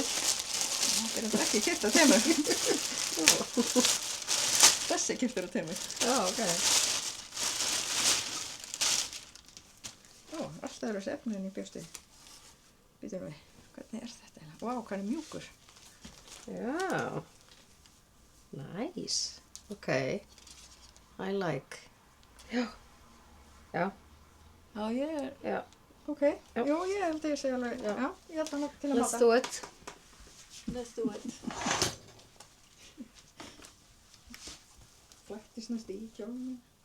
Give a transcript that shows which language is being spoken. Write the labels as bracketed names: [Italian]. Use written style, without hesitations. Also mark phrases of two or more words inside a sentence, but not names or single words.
[Icelandic] Þetta er ekki keypt á Temu. Þessi keyptur á Temu. Já, ok. Ó, alltaf eru þessi efni en ég bjóst við. Býtum við, hvernig er þetta eiginlega? Vá, hvað er mjúkur. Já. [English] Nice. Ok. I like. [Icelandic] Já. Já. Já, ég er, Já. ok. Já. Jú, ég held að ég segja alveg, Já. já, ég held að til að [English] Let's [Icelandic] máta. [English] do it. Let's do it. [Icelandic] Flæktist næst í kjólnum.